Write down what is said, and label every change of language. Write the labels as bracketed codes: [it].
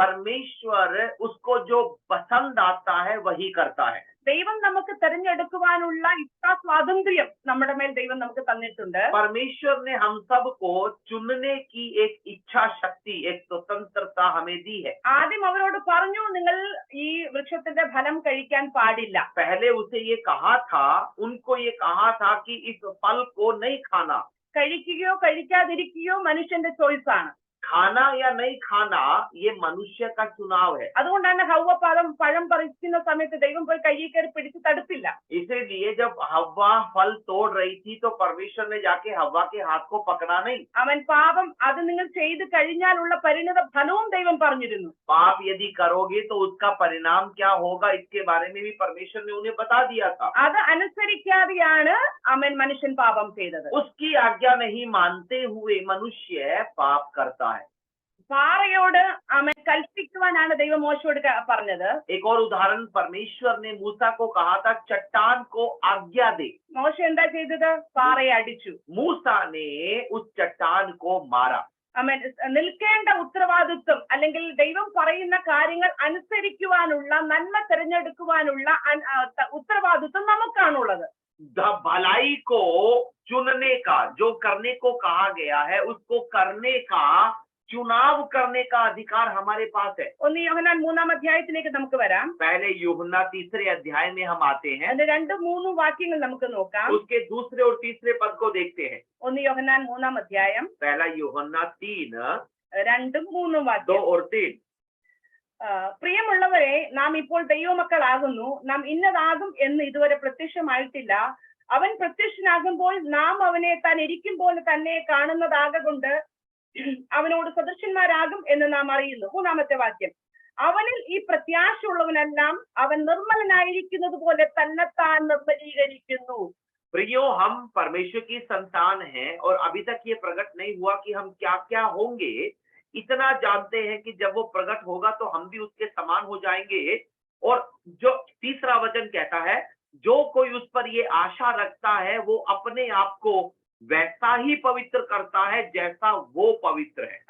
[hi] परमेश्वर उसको जो पसंद आता है वही करता है. [ml] ദൈവം നമുക്ക് തിരഞ്ഞെടുക്കുവാനുള്ള ഇച്ഛാ സ്വാതന്ത്ര്യം നമ്മുടെ മേൽ ദൈവം നമുക്ക് തന്നിട്ടുണ്ട്. [hi] परमेश्वर ने हम सबको चुनने की एक इच्छा शक्ति, एक स्वतंत्रता हमें दी है. [ml] ആദ്യം അവരോട് പറഞ്ഞു, നിങ്ങൾ ഈ വൃക്ഷത്തിന്റെ ഫലം കഴിക്കാൻ പാടില്ല. [hi] पहले उसे ये कहा था, उनको ये कहा था कि इस फल को नहीं खाना. [ml] കഴിക്കുകയോ കഴിക്കാതിരിക്കുകയോ മനുഷ്യന്റെ ചോയ്സ് ആണ്. [hi] खाना या नहीं खाना ये मनुष्य का चुनाव है। [ml] അതുകൊണ്ടാണ് ഹവ്വ പഴം പറിക്കുന്ന സമയത്ത് ദൈവം പോയി കയ്യിൽ കയറി പിടിച്ച് തടുത്തില്ല. [hi] इसीलिए जब हव्वा फल तोड़ रही थी तो परमेश्वर ने जाके हव्वा के हाथ को पकड़ा नहीं। [ml] അവൻ പാപം അത് നിങ്ങൾ ചെയ്തു കഴിഞ്ഞാലുള്ള പരിണിത ഫലവും ദൈവം പറഞ്ഞിരുന്നു. [hi] पाप यदि करोगे तो उसका परिणाम क्या होगा इसके बारे में भी परमेश्वर ने उन्हें बता दिया था। [ml] അത് അനുസരിക്കാതെയാണ് അവൻ മനുഷ്യൻ പാപം ചെയ്തത്. [hi] उसकी आज्ञा नहीं मानते हुए मनुष्य पाप करता है। [ml] പാറയോട് അവൻ കൽപ്പിക്കുവാനാണ് ദൈവം മോശയോട് പറഞ്ഞത്. [hi] एक और उदाहरण, परमेश्वर ने मूसा को कहा था चट्टान को आज्ञा दे। [ml] മോശ എന്താ ചെയ്തത്? പാറയെ അടിച്ചു. [hi] मूसा ने उस चट्टान को मारा। [ml] അവൻ നിൽക്കേണ്ട ഉത്തരവാദിത്വം അല്ലെങ്കിൽ ദൈവം പറയുന്ന കാര്യങ്ങൾ അനുസരിക്കുവാനുള്ള നന്മ തിരഞ്ഞെടുക്കുവാനുള്ള ഉത്തരവാദിത്വം നമുക്കാണുള്ളത്. [hi] भलाई को चुनने का, जो करने को कहा गया है उसको करने का, चुनाव करने का अधिकार हमारे पास है। [ml] 1 യോഹന്നാൻ 3-ാം അധ്യായത്തിലേക്ക് നമുക്ക് വരാം. [hi] पहले यूहन्ना 3 अध्याय में हम आते हैं। [ml] അതിന്റെ 2-3 വാക്യങ്ങൾ നമുക്ക് നോക്കാം. [hi] उसके दूसरे और तीसरे पद को देखते हैं। [ml] 1 യോഹന്നാൻ 3-ാം അധ്യായം [hi] पहला यूहन्ना 3 2-3 2 [ml] വാക്യം. [hi] और 3। [ml] പ്രിയമുള്ളവരെ, നാം ഇപ്പോൾ ദൈവമക്കളാകുന്നു, നാം ഇന്നതാകും എന്ന് ഇതുവരെ പ്രത്യക്ഷമായിട്ടില്ല. അവൻ പ്രത്യക്ഷനാകുമ്പോൾ നാം അവനെ താൻ ഇരിക്കും പോലെ തന്നെ കാണുന്നതാകൊണ്ട് അവനോട് സദൃശന്മാരാകും എന്ന് നാം അറിയുന്നു. 3-ാമത്തെ വാക്യം. അവനിൽ ഈ പ്രത്യാശയുള്ളവനെല്ലാം അവൻ നിർമ്മലനായിരിക്കുന്നത് പോലെ തന്നെത്താൻ നിർമ്മലീകരിക്കുന്നു. [hi] प्रियो, हम परमेश्वर की संतान हैं और अभी तक ये प्रकट नहीं हुआ कि हम क्या क्या होंगे। इतना जानते हैं कि जब वो प्रकट होगा तो हम भी उसके समान हो जाएंगे। और जो तीसरा वचन कहता है, जो कोई उस पर ये आशा रखता है वो अपने आप को वैसा ही पवित्र करता है जैसा वो पवित्र है।